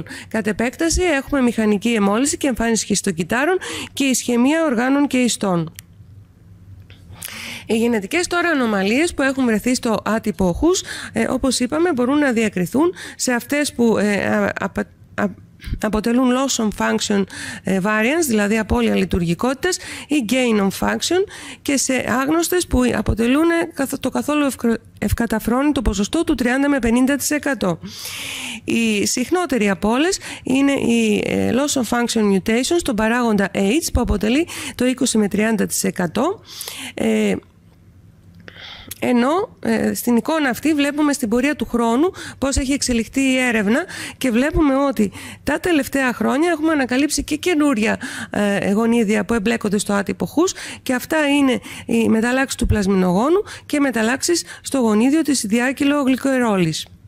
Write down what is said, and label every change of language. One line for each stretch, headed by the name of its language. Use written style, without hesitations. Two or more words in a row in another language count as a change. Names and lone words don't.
Greek: Κατ' επέκταση έχουμε μηχανική αιμόλυση και εμφάνιση χιστοκυτάρων και ισχαιμία οργάνων και ιστών. Οι γενετικές τώρα ανομαλίες που έχουν βρεθεί στο άτυπο χους, όπως είπαμε, μπορούν να διακριθούν σε αυτές που αποτελούν
English: loss of function variants,
Greek: δηλαδή απώλεια λειτουργικότητας, ή
English: gain of function,
Greek: και σε άγνωστες που αποτελούν το καθόλου ευκαταφρόνητο ποσοστό του 30 με 50%. Οι συχνότεροι από όλες είναι οι
English: loss of function mutations
Greek: στον παράγοντα H, που αποτελεί το 20 με 30%. Ενώ στην εικόνα αυτή βλέπουμε στην πορεία του χρόνου πώς έχει εξελιχθεί η έρευνα και βλέπουμε ότι τα τελευταία χρόνια έχουμε ανακαλύψει και καινούρια γονίδια που εμπλέκονται στο άτυπο χους, και αυτά είναι οι μεταλλάξεις του πλασμινογόνου και μεταλλάξεις στο γονίδιο της διάκυλο-γλυκοερόλης.